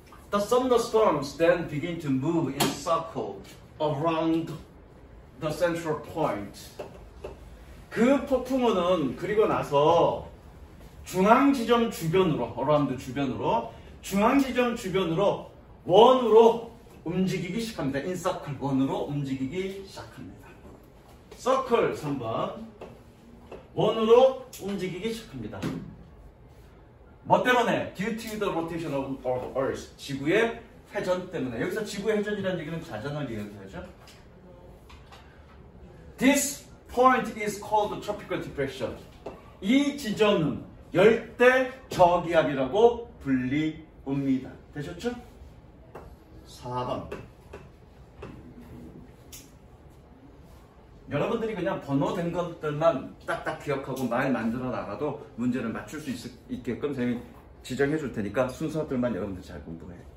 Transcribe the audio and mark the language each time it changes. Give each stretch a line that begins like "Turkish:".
English: The thunderstorms then begin to move in circle around the central point.
Korean: 그 폭풍우는 그리고 나서 중앙 지점 주변으로, around 주변으로, 중앙 지점 주변으로 원으로 움직이기 시작합니다.
English: in circle,
Korean: 원으로 움직이기 시작합니다. circle 3번, 원으로 움직이기 시작합니다. 뭐 때문에?
English: Due to the rotation of Earth,
Korean: 지구의 회전 때문에. 여기서 지구의 회전이라는 얘기는 자전을 얘기하죠.
English: This point is called tropical depression.
Korean: 이 지점은 열대 저기압이라고 불리웁니다. 되셨죠? 4번. 여러분들이 그냥 번호된 것들만 딱딱 기억하고 말 만들어 나가도 문제를 맞출 수 있게끔 선생님이 지정해 줄 테니까 순서들만 여러분들 잘 공부해.